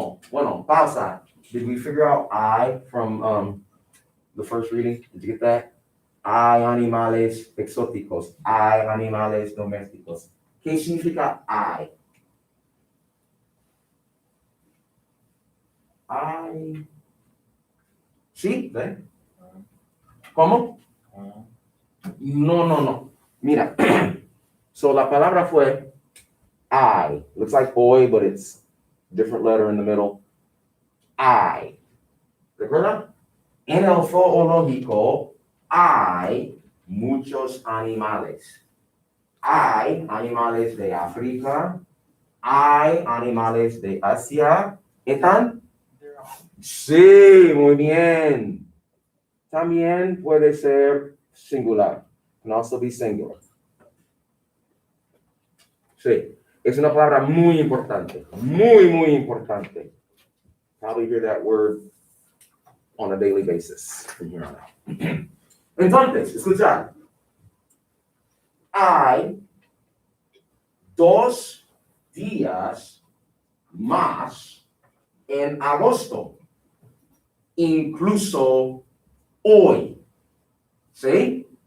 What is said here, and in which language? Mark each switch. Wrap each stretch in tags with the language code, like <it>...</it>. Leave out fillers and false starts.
<es>Bueno, pausa.</es> <en>Did we figure out I from the first reading? Did you get that?</en> <es>Hay animales exóticos. Hay animales domésticos. ¿Qué significa hay? ¿Sí? ¿Ven? ¿Cómo? No. Mira, So la palabra fue I.</es> <en>Looks like hoy, but it's different letter in the middle.</en> <es>I. ¿Recuerda? En el zoológico hay muchos animales. Hay animales de África, hay animales de Asia. ¿Están? Sí, muy bien. También puede ser singular.</es> <en>Can also be singular.</en> <es>Sí, es una palabra muy importante. Muy, muy importante.</es> <en>Probably hear that word on a daily basis from here on out.</en> <es>Entonces, escuchar. Hay 2 días más en agosto, incluso hoy. ¿Sí?</es>